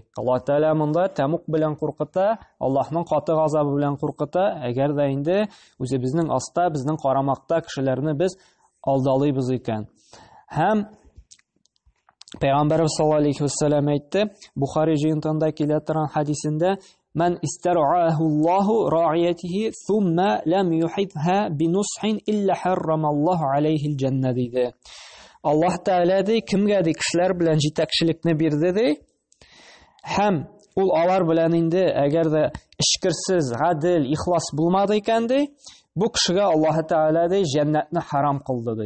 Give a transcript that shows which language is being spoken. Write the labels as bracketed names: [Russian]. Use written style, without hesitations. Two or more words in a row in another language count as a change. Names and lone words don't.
[Tatar] Аллаһ Тәгалә монда тәмук белән куркыта, Аллаһның каты газабы белән куркыта. Әгәр дә инде үзебезнең аста, безнең карамакта кешеләрне без алдалыйбыз икән. Һәм Пәйгамбәр [Arabic] صلى الله عليه وسلم [Tatar] әйтте, Бухари җыентында килә торган хадисендә, [Arabic] "من استرعاه الله رعيته ثم لم يحطها بنصح إلا حرم الله عليه الجنة" [Tatar] диде. Аллаһ Тәгалә ди, кемгә ди кешеләр белән җитәкчелекне бирде ди, һәм ул алар белән инде әгәр дә эшкерсез, гадел, ихлас булмады икән ди, бу кешегә Аллаһ Тәгалә ди җәннәтне харам кылды ди.